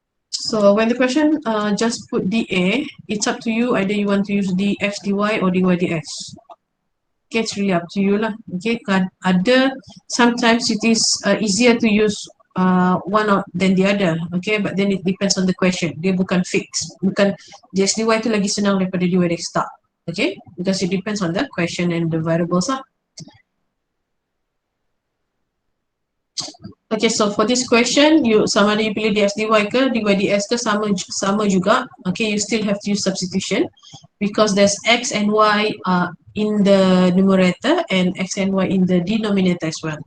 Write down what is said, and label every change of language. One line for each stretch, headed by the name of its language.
English: So when the question just put dA, it's up to you, either you want to use dx dy or dy dx. Okay, it's really up to you lah. Okay, sometimes it is easier to use one than the other. Okay, but then it depends on the question.
Malay: Dia bukan fix. Bukan dx dy itu lagi senang daripada dy dx tak.
English: Okay, because it depends on the question and the variables lah. Okay, so for this question,
Malay: sama ada you pilih dx dy ke dy dx ke sama juga.
English: Okay, you still have to use substitution because there's x and y in the numerator and x and y in the denominator as well.